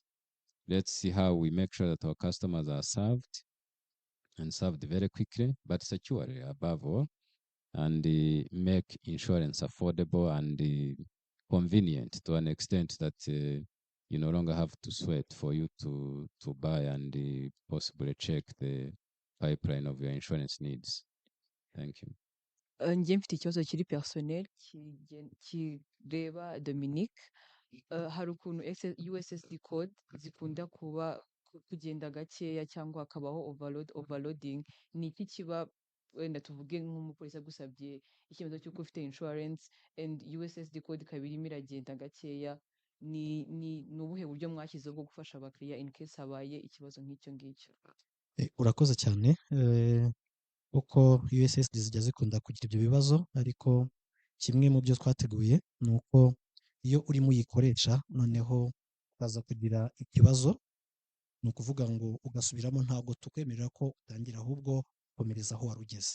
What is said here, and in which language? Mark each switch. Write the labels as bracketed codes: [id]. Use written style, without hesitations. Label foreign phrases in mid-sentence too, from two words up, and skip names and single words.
[en] Let's see how we make sure that our customers are served and served very quickly, but securely above all, and make insurance affordable and convenient to an extent that you no longer have to sweat for you to buy and possibly check the pipeline of your insurance needs. Thank you. [rw] Njye mfite ikibazo kiri personnel kireba Dominique. Hari ukuntu [en] USSD code [rw] zikunda kugenda gakeya cyangwa hakabaho overloading. Ni iki kiba, wenda tuvuge nk'umupolisi agusabye icyemezo cy'uko ufite [en] insurance and USSD code [rw] ikaba irimo iragenda gakeya, ni ubuhe buryo mwashyizeho bwo gufasha abakiriya [en] in case [rw] habaye ikibazo nk'icyo ngicyo? Urakoze cyane. Uko USSD zijya zikunda kugira ibyo bibazo, ariko kimwe mu byo twateguye ni uko iyo urimo uyikoresha noneho ukaza kugira ikibazo, ni ukuvuga ngo ugasubiramo, ntabwo tukwemerera ko utangira, ahubwo komereza aho wari ugeze.